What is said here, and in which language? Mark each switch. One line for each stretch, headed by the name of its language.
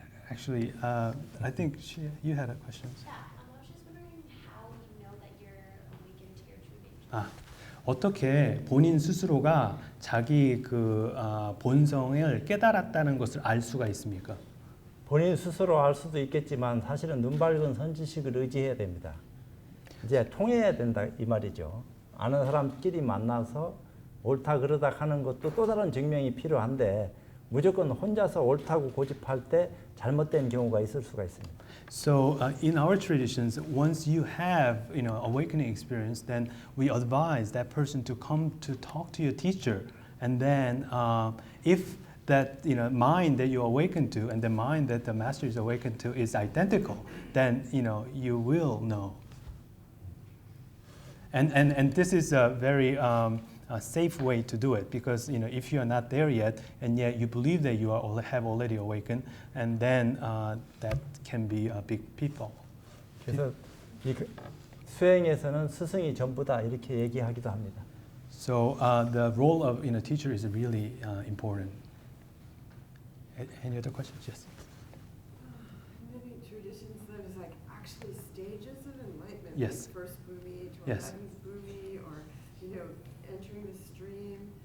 English: Actually, I think you had a question. Yeah, I was just wondering how you know that you're awakened to your true nature.
Korean: 어떻게 본인 스스로가 자기 그 본성을 깨달았다는 것을 알 수가 있습니까? 본인 스스로 알 수도 있겠지만 사실은 눈 밝은 선지식을 의지해야 됩니다. 이제 통해야 된다 이 말이죠. 아는 사람끼리 만나서 옳다 그러다 하는 것도 또 다른 증명이 필요한데 무조건 혼자서 옳다고 고집할 때 잘못된 경우가 있을 수가 있습니다.
English: So in our traditions, once you have awakening experience, then we advise that person to come to talk to your teacher and then if that mind that you awaken to and the mind that the master is awakened to is identical, then you will know. And this is a very a safe way to do it, because if you are not there yet and yet you believe that you have already awakened, and then that can be a big pitfall.
Korean: 그래서 이 수행에서는 스승이 전부다 이렇게 얘기하기도 합니다.
English: So the role of teacher is really important. Any other questions? Yes. Many traditions, there's like actually stages of enlightenment. Yes. Like first bhumi to Yes. 11th bhumi, or entering the stream.